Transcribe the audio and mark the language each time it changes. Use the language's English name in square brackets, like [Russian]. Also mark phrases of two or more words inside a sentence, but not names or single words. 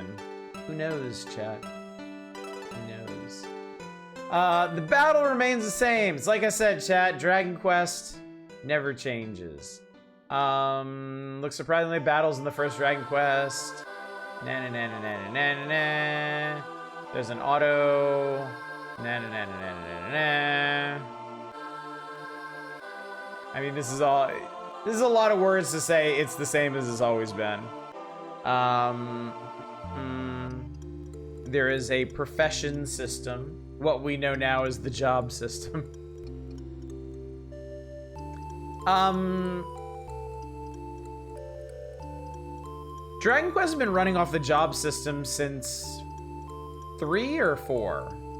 [English] Who knows, chat? Who knows? The battle remains the same. It's like I said, chat. Dragon Quest never changes. Looks surprisingly battles in the first Dragon Quest. Na na na na na na na na. There's an auto. Na na na na na na na. I mean, this is a lot of words to say. It's the same as it's always been. There is a profession system. What we know now is the job system. Dragon Quest has been running off the job system since 3 or 4.